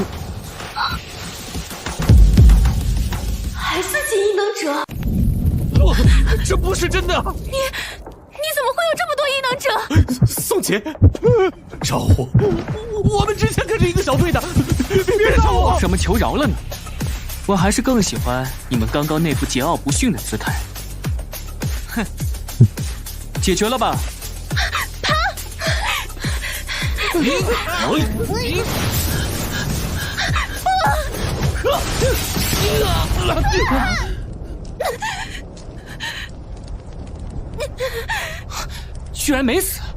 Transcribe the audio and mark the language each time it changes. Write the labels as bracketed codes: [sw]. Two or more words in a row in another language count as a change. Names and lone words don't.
[zh] 還4級異能者？這不是真的！你怎麼會有這麼多異能者？宋姐，饒我們之前可是一個小隊的，別殺我！怎麼求饒了呢？我還是更喜歡你們剛剛那副桀驁不馴的姿態。解決了吧？居然没死！